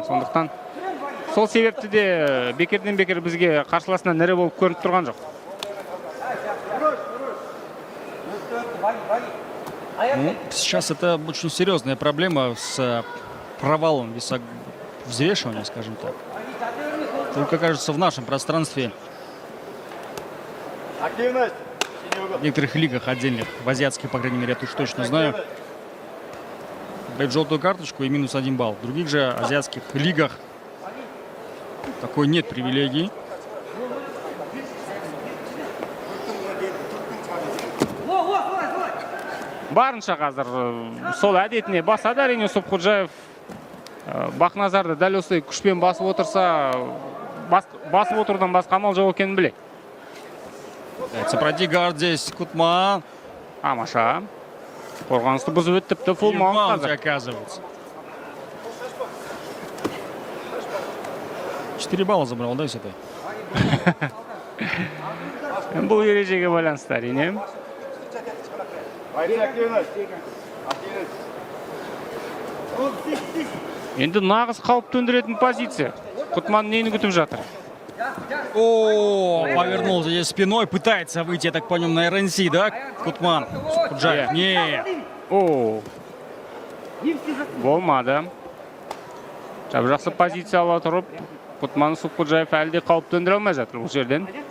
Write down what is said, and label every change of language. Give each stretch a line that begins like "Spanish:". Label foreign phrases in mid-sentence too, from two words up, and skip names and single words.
Kazakh: Сондықтан сол себепті де бекерден бекер бізге қарсыласынан ірі болып көрініп тұрған жоқ.
Russian: Ну, сейчас это очень серьезная проблема с провалом взвешивания, скажем так. Только, кажется, в нашем пространстве, в некоторых лигах отдельных, в азиатских, по крайней мере, я уж точно знаю, дают желтую карточку и минус 1 балл. В других же азиатских лигах такой нет привилегий.
Kazakh: Барынша қазір сол әдетіне басады әрине Субходжаев. Бахназарды дәл осы күшпен басып отырса, басып отырудан басқа амал жоқ екенін біледі.
Russian: Противник здесь Кутман.
Kazakh: Тамаша. Қорғанысты бұзып өтіпті
English: full mount
Kazakh: қазір.
Russian: Оказывается. 4 балла забрал, да, с этой?
Kazakh: Бұл ережеге байланысты әрине. Енді нағыз қауіп төндіретін позиция. Кутман нені күтіп жатыр?
Russian: О, повернулся здесь спиной, пытается выйти, я так понял, на РНС, да, Кутман? Субходжаев. Нет. О,
Kazakh: болмады. Жақсы позиция ала тұрып, Кутман Субходжаев әлде қауіп төндіре алмай жатыр бұл жерден.